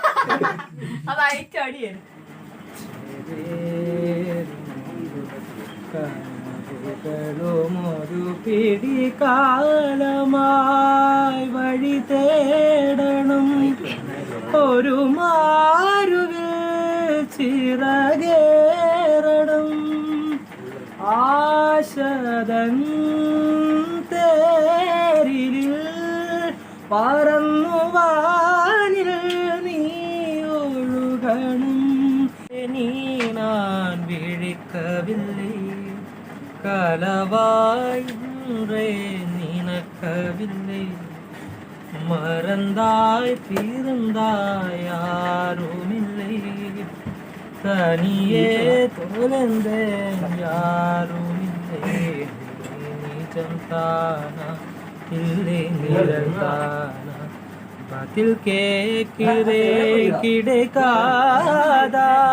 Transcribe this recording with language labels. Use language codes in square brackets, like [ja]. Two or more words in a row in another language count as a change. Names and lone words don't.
[ml] കാലമായി വഴി തേടണം ഒരു മാരുവിൽ ചിറകേറണം ആശതൻ തേരിൽ പറന്നു വാനിൽ നീ ഒഴുകണം നീ [ta] நான் விழிக்கவில்லை களவாய் நினைக்கவில்லை மறந்தாய் பிறந்தாய் யாருமில்லை தனியே தொலைந்தேன் யாருமில்லை நிஜம் தானா இல்லை நிழல்தானா பதில் கேட்கிறே கிடைக்காதா